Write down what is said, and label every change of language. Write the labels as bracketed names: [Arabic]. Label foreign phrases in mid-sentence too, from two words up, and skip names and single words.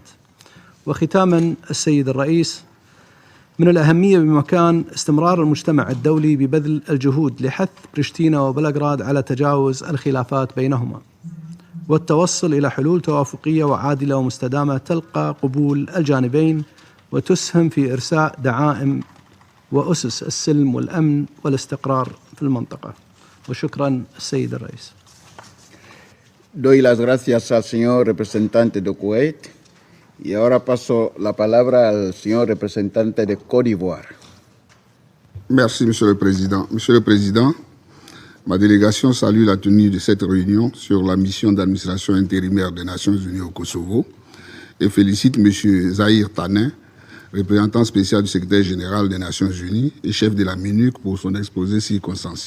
[Arabic] وختاما السيد الرئيس، من الأهمية بمكان استمرار المجتمع الدولي ببذل الجهود لحث بريشتينا وبلغراد على تجاوز الخلافات بينهما والتوصل إلى حلول توافقية وعادلة ومستدامة تلقى قبول الجانبين وتسهم في إرساء دعائم وأسس السلم والأمن والاستقرار في المنطقة. وشكرا السيد الرئيس. [Spanish] Doy las gracias al señor representante de Kuwait y ahora paso la palabra al señor representante de Côte d'Ivoire. [French] Merci, Monsieur le Président. Monsieur le Président, ma délégation salue la tenue de cette réunion sur la mission d'administration intérimaire des Nations Unies au Kosovo et félicite Monsieur Zahir Tanin, représentant spécial du secrétaire général des Nations Unies et chef de la MINUC pour son exposé circonstancié.